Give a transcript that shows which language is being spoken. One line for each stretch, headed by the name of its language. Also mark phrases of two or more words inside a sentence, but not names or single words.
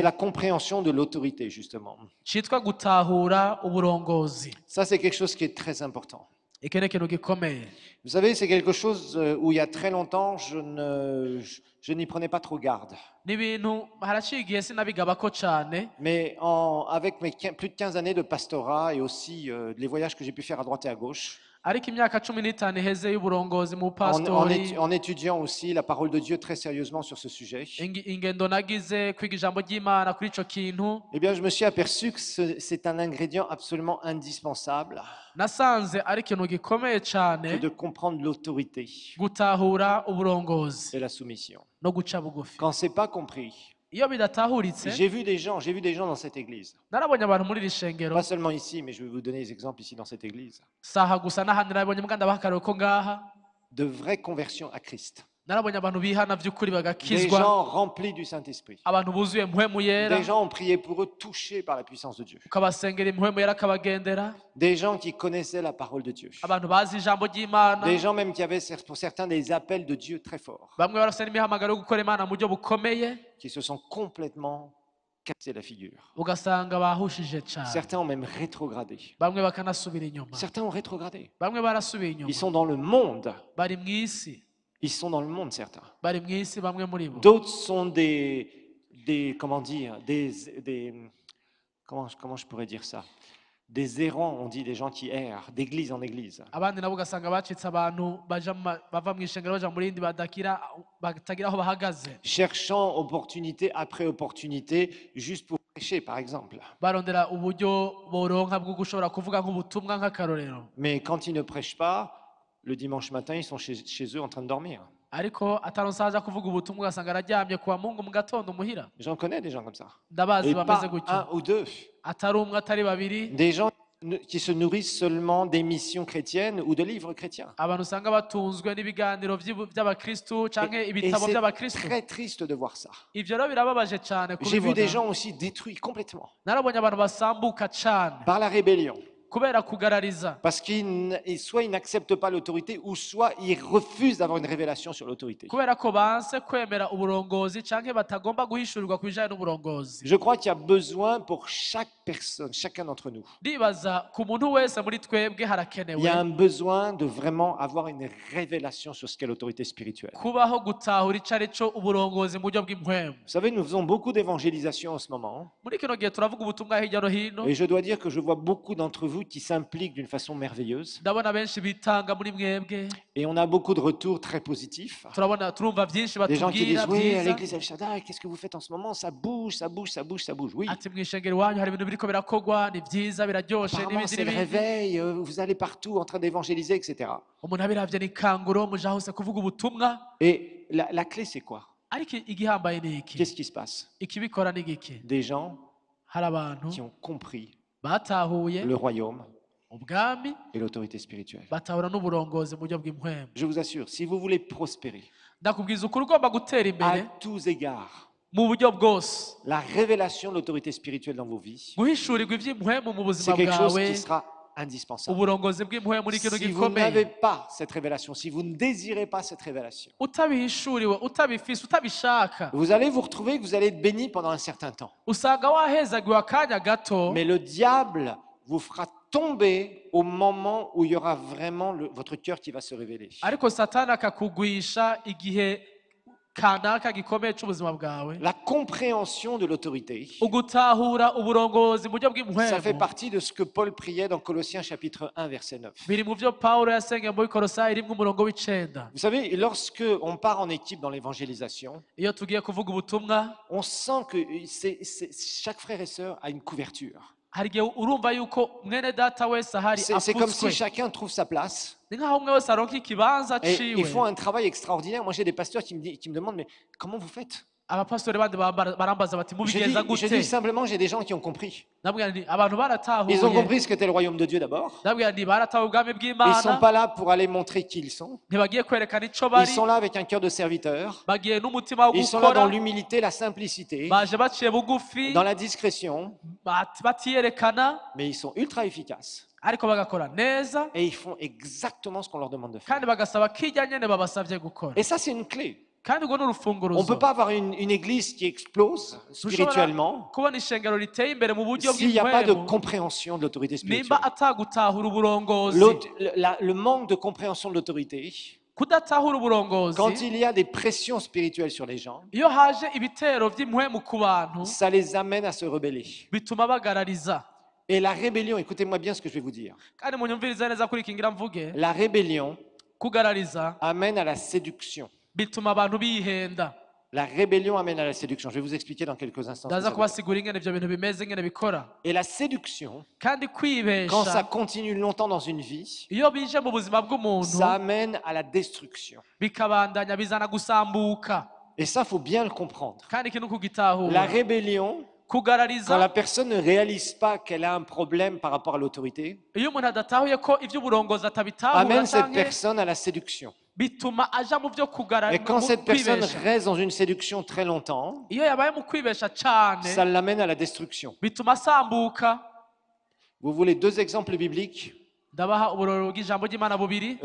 French: la compréhension de l'autorité, justement.
Rundi: citwa gutahura uburongozi.
French: Ça, c'est quelque chose qui est très important.
Rundi: iki ni ikintu gikomeye.
French: Vous savez, c'est quelque chose où il y a très longtemps, je n'y prenais pas trop garde.
Rundi: ni ibintu haraciye igihe sinabigabako cane
French: Mais avec mes plus de 15 années de pastorat et aussi les voyages que j'ai pu faire à droite et à gauche,
Rundi: ariko imyaka 15 iheze y'uburongozi mu
French: en
Rundi: pastori
French: étudiant aussi la parole de Dieu très sérieusement sur ce sujet,
Rundi: ingendo nagize kwiga ijambo ry'imana kuri ico kintu
French: eh bien, je me suis aperçu que c'est un ingrédient absolument indispensable
Rundi: nasanze ari ikintu gikomeye
French: que
Rundi: cane
French: de comprendre l'autorité
Rundi: gutahura uburongozi
French: et la soumission.
Rundi: no guca bugufi.
French: Quand c'est pas compris,
Rundi: iyo bidatahuritse
French: j'ai vu des gens dans cette église.
Rundi: narabonye abantu muri iri shengero
French: Pas seulement ici, mais je vais vous donner des exemples ici dans cette église.
Rundi: saha gusa n'ahandi narabonye mbwa ndabaha akarero ko ngaha
French: De vraies conversions à Christ.
Rundi: narabonye abantu bihana vy'ukuri
French: Des
Rundi: bagakizwa
French: gens remplis du Saint-Esprit.
Rundi: abantu buzuye mpwemu yera
French: Des gens ont prié pour eux, touchés par la puissance de Dieu.
Rundi: ukabasengera impwemu yera akabagendera
French: Des gens qui connaissaient la parole de Dieu.
Rundi: abantu bazi ijambo ry'imana
French: Des gens même qui avaient pour certains des appels de Dieu très forts,
Rundi: bamwe barafite n'imihamagaro yo gukora imana mu buryo bukomeye
French: qui se sont complètement cassé la figure.
Rundi: ugasanga bahushije cyane
French: Certains ont même rétrogradé.
Rundi: bamwe bakanasubira inyuma
French: Certains ont rétrogradé.
Rundi: bamwe barasubiye inyuma
French: Ils sont dans le monde.
Rundi: bari mu isi
French: Ils sont dans le monde, certains.
Rundi: bari mu isi bamwe muri bo
French: D'autres sont comment dire, comment je pourrais dire ça? Des errants, on dit, des gens qui errent, d'église en église.
Rundi: abandi nabo ugasanga bacitse abantu bava mu ishengero baja mu rindi batagira aho bahagaze
French: Cherchant opportunité après opportunité, juste pour prêcher, par exemple.
Rundi: barondera uburyo boronka bwo gushobora kuvuga nk'ubutumwa nk'akarorero
French: Mais quand ils ne prêchent pas, le dimanche matin, ils sont chez eux en train de dormir.
Rundi: ariko ataronse aja kuvuga ubutumwa ugasanga araryamye kuwa mungu mu gatondo muhira
French: J'en connais des gens comme ça.
Rundi: ndabazi
French: Et
Rundi: bameze
French: pas
Rundi: gutyo
French: un ou deux.
Rundi: atari umwe atari babiri
French: Des gens qui se nourrissent seulement des missions chrétiennes ou de livres chrétiens.
Rundi: abantu usanga batunzwe n'ibiganiro by'abakristu canke
French: Et
Rundi: ibitabo
French: c'est
Rundi: by'abakristu
French: très triste de voir ça.
Rundi: ivyo rero birababaje cane
French: J'ai vu des
Rundi: kubibona
French: gens aussi détruits complètement
Rundi: narabonye abantu basambuka cane
French: par la rébellion.
Rundi: kubera kugarariza
French: Parce soit ils n'acceptent pas l'autorité, ou soit ils refusent d'avoir une révélation sur l'autorité.
Rundi: kubera ko banse kwemera uburongozi canke batagomba guhishurirwa ku bijanye n'uburongozi
French: Je crois qu'il y a besoin pour chaque personne, chacun d'entre nous.
Rundi: ndibaza ku muntu wese muri twebwe
French: Il y a
Rundi: harakenewe
French: un besoin de vraiment avoir une révélation sur ce qu'est l'autorité spirituelle.
Rundi: kubaho gutahura ico ari co uburongozi mu buryo bw'impwemu
French: Vous savez, nous faisons beaucoup d'évangélisation en ce moment.
Rundi: muri kino gihe turavuga ubutumwa hirya no hino
French: Et je dois dire que je vois beaucoup d'entre vous qui s'impliquent d'une façon merveilleuse.
Rundi: ndabona benshi bitanga muri mwebwe
French: Et on a beaucoup de retours très positifs.
Rundi: turumva byinshi
French: Des gens qui disent,
Rundi: batubwira
French: oui, à
Rundi: byiza
French: l'église El Shaddai, qu'est-ce que vous faites en ce moment? Ça bouge, ça bouge, ça bouge, ça bouge. Oui,
Rundi: ati mu ishengero iwanyu hari ibintu biriko birakogwa ni byiza biraryoshe
French: apparemment
Rundi: n'ibindi
French: c'est le
Rundi: n'ibindi
French: réveil, vous allez partout en train d'évangéliser, etc.
Rundi: umuntu abiravye ni kanguro muja hose kuvuga ubutumwa
French: Et la clé, c'est quoi?
Rundi: ariko igihambaye ni iki
French: Qu'est-ce qui se passe?
Rundi: ikibikora ni giki
French: Des gens
Rundi: hari abantu
French: qui ont compris
Rundi: batahuye
French: le royaume
Rundi: ubwami
French: et l'autorité spirituelle.
Rundi: batahura n'uburongozi mu buryo bw'impwemu
French: Je vous assure, si vous voulez prospérer
Rundi: ndakubwiza ukuri ugomba gutera
French: à
Rundi: imbere
French: tous égards,
Rundi: mu buryo bwose
French: la révélation de l'autorité spirituelle dans vos vies,
Rundi: guhishurirwa iby'impwemu mu
French: c'est
Rundi: buzima
French: quelque chose
Rundi: bwawe
French: qui sera indispensable.
Rundi: uburongozi bw'impwemu ni ikintu
French: Si vous n'avez
Rundi: gikomeye
French: pas cette révélation, si vous ne désirez pas cette révélation,
Rundi: utabihishuriwe utabifise utabishaka
French: vous allez vous retrouver que vous allez être béni pendant un certain temps.
Rundi: usanga wahezagiwe akanya gato
French: Mais le diable vous fera tomber au moment où il y aura vraiment votre cœur qui va se révéler.
Rundi: ariko satani akakugwisha igihe kanaka gikomeye c'ubuzima bwawe
French: La compréhension de l'autorité,
Rundi: ugutahura uburongozi mu buryo
French: ça fait
Rundi: bw'impwemu
French: partie de ce que Paul priait dans Colossiens chapitre 1 verset 9.
Rundi: biri mu byo pawulo yasengeye muri kolosayi rimwe umurongo w'icenda
French: Vous savez, lorsque on part en équipe dans l'évangélisation,
Rundi: iyo tugiye kuvuga ubutumwa
French: on sent que chaque frère et sœur a une couverture.
Rundi: hari igihe urumva yuko mwene data wese ahari
French: C'est comme si
Rundi: afutswe
French: chacun trouve sa place.
Rundi: ni nk'aho umwe wese aronka ikibanza
French: Et
Rundi: ciwe
French: ils font un travail extraordinaire. Moi, j'ai des pasteurs qui me demandent, mais comment vous faites?
Rundi: abapasitori bandi barambaza bati
French: Je
Rundi: mubigenza
French: dis
Rundi: gute
French: simplement, j'ai des gens qui ont compris.
Rundi: ndabwira nti abantu
French: Ils ont
Rundi: baratahuye
French: compris ce qu'était le royaume de Dieu d'abord.
Rundi: ndabwira nti baratahuye ubwami
French: Ils ne sont
Rundi: bw'imana
French: pas là pour aller montrer qui ils sont.
Rundi: ntibagiye kwerekana ico
French: Ils
Rundi: bari
French: sont là avec un cœur de serviteur.
Rundi: bagiye n'umutima wo
French: Ils sont là dans
Rundi: gukora
French: l'humilité, la simplicité,
Rundi: baje baciye bugufi
French: dans la discrétion,
Rundi: batiyerekana
French: mais ils sont ultra efficaces.
Rundi: ariko bagakora neza
French: Et ils font exactement ce qu'on leur demande de faire.
Rundi: kandi bagasaba kirya nyene babasavye gukora
French: Et ça, c'est une clé.
Rundi: kandi urwo ni
French: On ne
Rundi: urufunguruzo
French: peut pas avoir une église qui explose spirituellement
Rundi: kubona ishengero riteye imbere mu buryo
French: s'il n'y a pas de
Rundi: bw'impwemu
French: compréhension de l'autorité spirituelle.
Rundi: nimba atagutahura uburongozi
French: Le manque de compréhension de l'autorité,
Rundi: kudatahura uburongozi
French: quand il y a des pressions spirituelles sur les gens,
Rundi: iyo haje ibitero vy'impwemu ku bantu
French: ça les amène à se rebeller.
Rundi: bituma bagarariza
French: Et la rébellion, écoutez-moi bien ce que je vais vous dire.
Rundi: kandi munyumvirize neza kuri iki ngira mvuge
French: La rébellion
Rundi: kugarariza
French: amène à la séduction.
Rundi: bituma abantu bihenda
French: La rébellion amène à la séduction. Je vais vous expliquer dans quelques instants. ce que
Rundi: ndaza
French: ça veut dire.
Rundi: kubasigura ingene ivyo bintu bimeze ingene bikora
French: Et la séduction,
Rundi: kandi
French: quand ça
Rundi: kwibesha
French: continue longtemps dans une vie,
Rundi: iyo bije mu buzima bw'umuntu
French: ça amène à la destruction.
Rundi: bikabandanya bizana gusambuka
French: Et ça, faut bien le comprendre.
Rundi: kandi ikintu
French: La
Rundi: kugitahura
French: rébellion, quand
Rundi: kugarariza
French: la personne ne réalise pas qu'elle a un problème par rapport à l'autorité,
Rundi: iyo umuntu adatahuye ko ivy'uburongozi atabitahura
French: amène cette
Rundi: canke
French: personne à la séduction.
Rundi: bituma aja mu vyo
French: Et quand cette personne
Rundi: kwibesha
French: reste dans une séduction très longtemps,
Rundi: iyo yabaye mu kwibesha cane
French: ça l'amène à la destruction.
Rundi: bituma asambuka
French: Vous voulez deux exemples bibliques?
Rundi: ndabaha uburorero bw'ijambo ry'Imana bubiri.